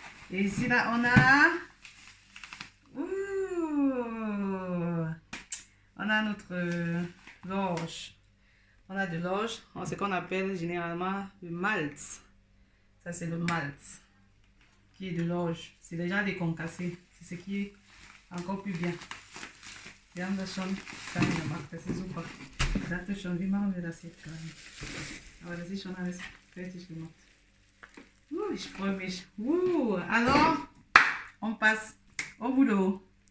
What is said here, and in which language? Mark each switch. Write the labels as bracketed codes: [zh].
[fr] Et ici, là, on a... on a notre l'orge. On a de l'orge, ce qu'on appelle généralement le malt. Ça, c'est le malt. Qui est de l'orge. C'est déjà déconcassé. C'est ce qui est encore plus bien. [de] Wir haben das schon klein gemacht. Das ist super. Ich dachte schon, wie machen wir das jetzt klein? Aber das ist schon alles fertig gemacht. Je freue mich. [fr] Alors, on passe au boulot.